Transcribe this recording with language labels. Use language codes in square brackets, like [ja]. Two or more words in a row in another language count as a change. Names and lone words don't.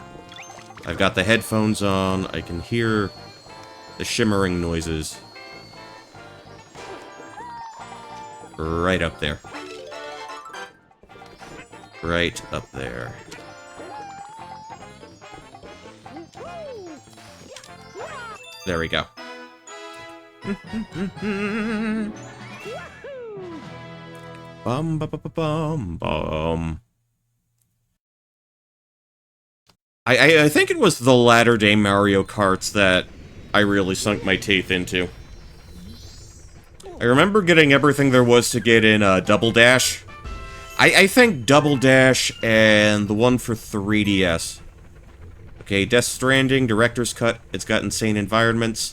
[en] I've got the headphones on. I can hear the shimmering noises. Right up there. Right up there. There we go. Bum ba ba ba bum bum. I think it was the latter-day Mario Karts that I really sunk my teeth into. I remember getting everything there was to get in Double Dash. I think Double Dash and the one for 3DS. Okay, Death Stranding, Director's Cut, it's got insane environments.